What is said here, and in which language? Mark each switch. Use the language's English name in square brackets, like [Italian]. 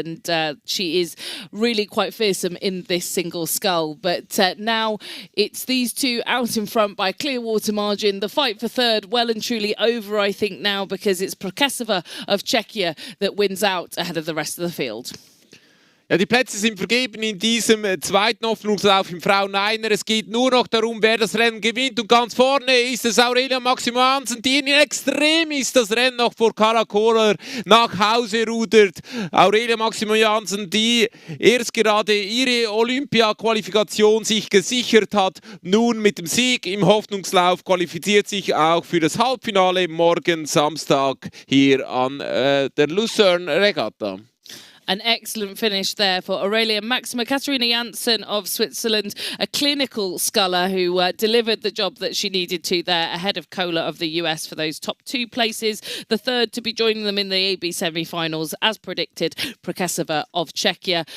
[English] And she is really quite fearsome in this single scull. But now it's these two out in front by a clear water margin. The fight for 3rd well and truly over, I think, now, because it's Prokesova of Czechia that wins out ahead of the rest of the field. [German] Ja, die Plätze sind vergeben in diesem zweiten Hoffnungslauf im Frauen-Einer. Es geht nur noch darum, wer das Rennen gewinnt. Und ganz vorne ist es Aurelia Maxima Janssen, die in Extremis das Rennen noch vor Cara Kohler nach Hause rudert. Aurelia Maxima Janssen, die erst gerade ihre Olympia-Qualifikation sich gesichert hat, nun mit dem Sieg im Hoffnungslauf qualifiziert sich auch für das Halbfinale morgen Samstag hier an der Lucerne Regatta. [English] An excellent finish there for Aurelia Maxima. Katharina Janssen of Switzerland, a clinical sculler who delivered the job that she needed to there, ahead of Kola of the US for those top 2 places. The third to be joining them in the AB semi-finals, as predicted, Prokesova of Czechia.